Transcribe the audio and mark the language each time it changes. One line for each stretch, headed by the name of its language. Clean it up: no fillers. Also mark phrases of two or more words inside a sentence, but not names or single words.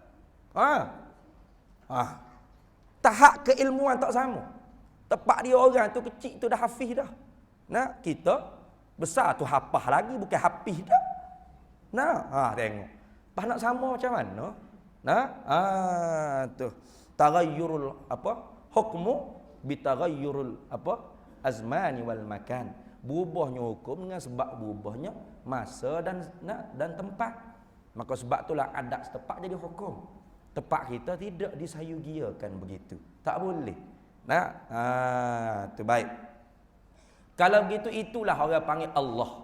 Malay: Tahap keilmuan tak sama. Tepat dia orang tu kecil tu dah hafiz dah. Nah, kita besar tu hafah lagi bukan hafiz dah. Nah, tengok. Pas nak sama macam mana? Nah, tu.
Arabic: تغير الحكم بتغير الأزمان والمكان.
Malay: Berubahnya hukum dengan sebab berubahnya masa dan tempat. Maka sebab itulah adat setempat jadi hukum. Tempat kita tidak disayugiakan begitu. Tak boleh. Tu baik. Kalau begitu itulah orang panggil Allah.